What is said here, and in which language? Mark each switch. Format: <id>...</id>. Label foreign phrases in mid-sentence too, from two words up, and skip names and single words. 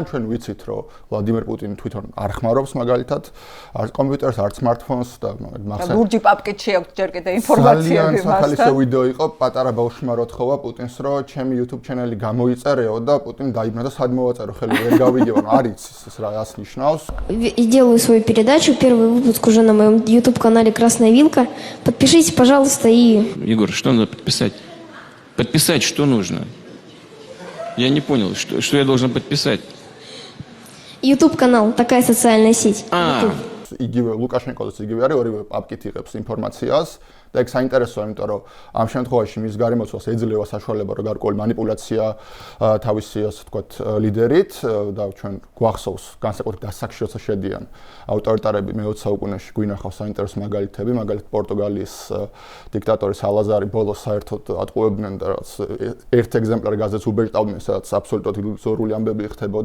<ka>ჩვენ ვიცით, რომ ვლადიმერ პუტინი თვითონ არ ხმარობს მაგალითად არც კომპიუტერს, არც სმარტფონს და მაგალითად ლურჯი პაპკეტში აქვს ჯერ კიდე ინფორმაციები მასთან. ძალიან სახალისო ვიდეო იყო პატარა ბავშვმა რო თხოვა პუტინს, რომ ჩემი YouTube ჩანელი გამოიწერეო და პუტინი დაიბნა და სად მოვაწერო, ხელი ვერ გავიგებო, არ იცის ეს რას ნიშნავს.</ka> <ru>И делаю свою передачу, первый выпуск уже на моем YouTube-канале «Красная вилка». Подпишитесь, пожалуйста, и... Егор, что надо подписать? Подписать что нужно? Я не понял, что я должен подписать? YouTube-канал, такая социальная сеть.</ru> <ka>იგივე ლუკაშენკოც იგივე არის, ორივე პაპკეტი იღებს ინფორმაციას და ეგ საინტერესოა, იმიტომ რომ ამ შემთხვევაში მის გარემოცვას ეძლევა საშუალება, რომ გარკვეული манипуляცია თავისი, ასე ვთქვათ, ლიდერით და ჩვენ გვახსოვს განსაკუთრებით დასაკში როცა შედიან ავტორიტარები მე-20 საუკუნეში გვინახავს საინტერესო მაგალითები, მაგალითად პორტუგალიის დიქტატორი სალაზარი ბოლოს საერთოდ ატყუებდნენ და რაც ერთ ეგზემპლარი გაზეთს უბეჭდავდნენ, სადაც აბსოლუტურად ილუზორული ამბები ხდებოდა.</ka>